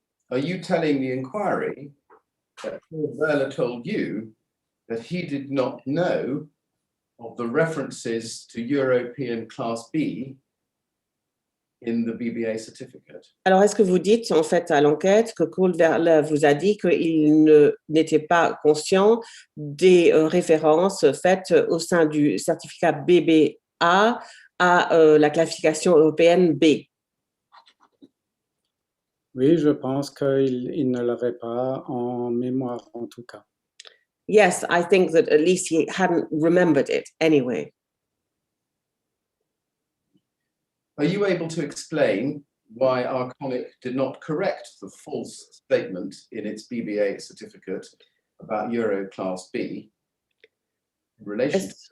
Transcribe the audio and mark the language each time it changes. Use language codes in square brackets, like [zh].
[en] Are you telling the inquiry that Claude Velle told you that he did not know of the references to European Class B in the BBA certificate? [fr] Alors, est-ce que vous dites, en fait, à l'enquête, que Claude Velle vous a dit qu'il n'était pas conscient des références faites au sein du certificat BBA à la classification européenne B? Oui, je pense qu'il ne l'aurait pas en mémoire, en tout cas. [en] Yes, I think that at least he hadn't remembered it anyway. Are you able to explain why Arconic did not correct the false statement in its BBA certificate about Euro Class B in relation